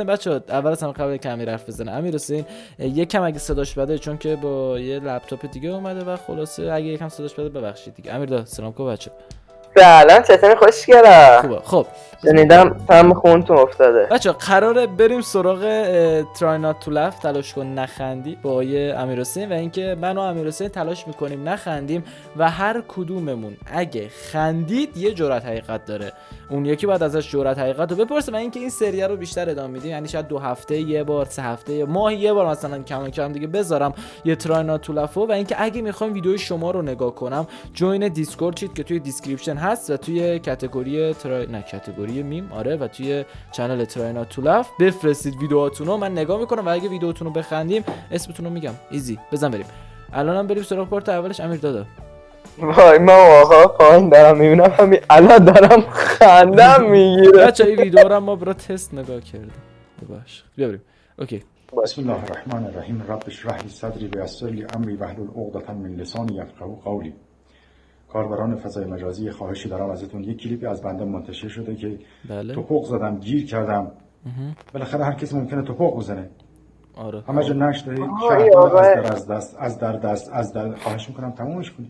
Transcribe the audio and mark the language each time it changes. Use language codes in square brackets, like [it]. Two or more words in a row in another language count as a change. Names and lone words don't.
[fa] بچه‌ها اول از همه قبل که امیر حرف بزنه، امیرحسین یکم اگه صداش بده چون که با یه لپتاپ دیگه اومده و خلاصه اگه یکم صداش بده ببخشید دیگه. امیر دا سلام کو بچه. سلام، چطوری؟ خوشگله. خوبه. خب شنیدم سم خونتون افتاده. بچه‌ها قراره بریم سراغ [en] try not to laugh، [fa] تلاش کن نخندی، با امیرحسین و اینکه من و امیرحسین تلاش میکنیم نخندیم و هر کدوممون اگه خندید یه جرأت حقیقت داره، اون یکی بعد ازش جرأت حقیقت رو بپرسه و اینکه این سری رو بیشتر ادامه میدیم، یعنی شاید 2 هفته یه بار، 3 هفته یه ماه یه بار مثلا کم کم دیگه بذارم یه [en] try not to laugh. [fa] و اینکه اگه میخوایم ویدیوی شما رو نگاه کنم، جوین دیسکورد چید که توی دیسکریپشن هست و توی [en] category category meme, [fa] آره، و توی چنل [en] try not to laugh [fa] بفرستید ویدیوهاتون رو، من نگاه میکنم و اگه ویدیوتون رو بخندیم اسمتون رو میگم. ایزی. بزن بریم. الانم بریم سراغ پارت اولش. امیر دادا. وای من واقعا پایین دارم میبینم، همین الان دارم خندم میگیره. بچه این ویدیو رو ما برای تست نگاه کردیم. باش بیا بریم. اوکی. [ar] بسم الله الرحمن الرحیم. رب اشرح لی صدری و یسر لی امری واحلل عقدة من لسانی یفقهوا قولی. [fa] کاربران فضای مجازی، خواهشی دارم ازتون، یک کلیپی از بنده منتشر شده که بله. توپق زدم، گیر کردم. بالاخره هر کسی ممکنه توپق بزنه. آره. همه جا نقش داره. از در دست خواهش میکنم تمومش کنید.